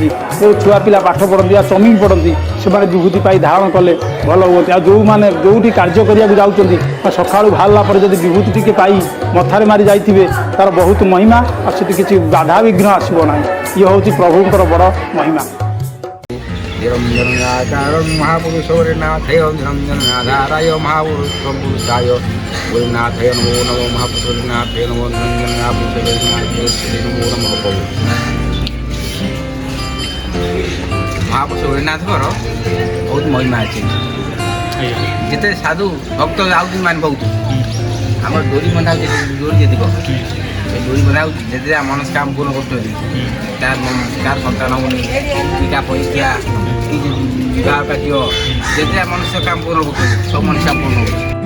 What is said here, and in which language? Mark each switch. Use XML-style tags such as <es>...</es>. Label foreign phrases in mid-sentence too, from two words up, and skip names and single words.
<or>ଯେଉଁ ଛୁଆ ପିଲା ପାଠ ପଢ଼ନ୍ତି ବା ଚମିଂ ପଢ଼ନ୍ତି ସେମାନେ ବିଭୂତି ପାଇ ଧାରଣ କଲେ ଭଲ ହୁଅନ୍ତି। ଆଉ ଯେଉଁମାନେ ଯେଉଁଠି କାର୍ଯ୍ୟ କରିବାକୁ ଯାଉଛନ୍ତି ବା ସକାଳୁ ବାହାରିଲା ପରେ ଯଦି ବିଭୂତି ଟିକେ ପାଇ ମଥାରେ ମାରି ଯାଇଥିବେ ତାର ବହୁତ ମହିମା ଆଉ ସେଠି କିଛି ବାଧାବିଘ୍ନ ଆସିବ ନାହିଁ। ଇଏ ହେଉଛି ପ୍ରଭୁଙ୍କର ବଡ଼ ମହିମା।</or> <sa>निरञ्जनाकारं महापुरुषोर्नाथय निरञ्जनाधाराय महापुरुषाय गुरुनाथय नमो नमो महापुरुषोर्नाथय नमो निरञ्जनापुरुषोर्नाथय नमो नमः प्रभु महापुरुषोर्नाथଙ୍କର</sa> <or>ବହୁତ ମହିମା ଅଛି। ଯେତେ ସାଧୁ ଭକ୍ତ ଯାଉଛନ୍ତି ମାନେ ବହୁତ ଆମର ଡୋରି ବନ୍ଧା ହେଉଛି ଡୋରି ଯେତିକ ସେ ଡୋରି ବନ୍ଧା ହେଉଛି ଯେତେ ମନସ୍କାମ ପୂର୍ଣ୍ଣ କରୁଛନ୍ତି ତାର ସନ୍ତାନ ହେଉନି ପିଠା ପଇସା କି ବିବାହ କାର୍ଯ୍ୟ ଯେତେ ମନୁଷ୍ୟ କାମ ପୂର୍ଣ୍ଣ କରୁଛନ୍ତି ସବୁ ମନସ୍କାମ ପୂର୍ଣ୍ଣ ହେଉଛି।</or>